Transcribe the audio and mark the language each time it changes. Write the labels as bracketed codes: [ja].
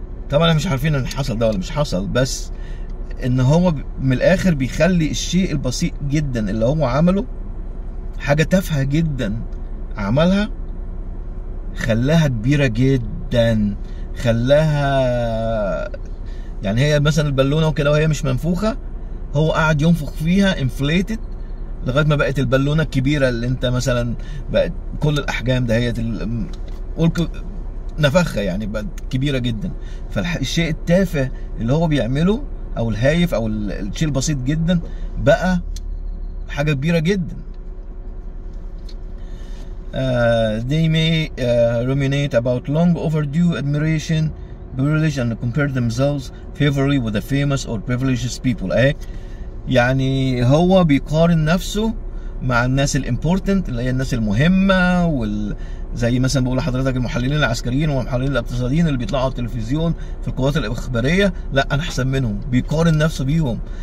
[ar] طبعا احنا مش عارفين ان حصل ده ولا مش حصل، بس ان هو من الاخر بيخلي الشيء البسيط جدا اللي هو عمله، حاجة تافهة جدا عملها، خلاها كبيرة جدا، خلاها يعني هي مثلا البالونة وكده وهي مش منفوخة، هو قعد ينفخ فيها inflated لغاية ما بقت البالونة الكبيرة اللي انت مثلا بقت كل الأحجام دهيت نفخها، يعني بقت كبيرة جدا. فالشيء التافه اللي هو بيعمله أو الهايف أو الشيء البسيط جدا بقى حاجة كبيرة جدا. [en] They may ruminate about long overdue admiration, privilege, and compare themselves favorably with the famous or privileged people. [ar] يعني هو بيقارن نفسه مع الناس الامبورتنت اللي هي الناس المهمة، زي مثلا بقول لحضرتك المحللين العسكريين والمحللين الاقتصاديين اللي بيطلعوا على التلفزيون في القوات الإخبارية، لا أنا أحسن منهم، بيقارن نفسه بيهم.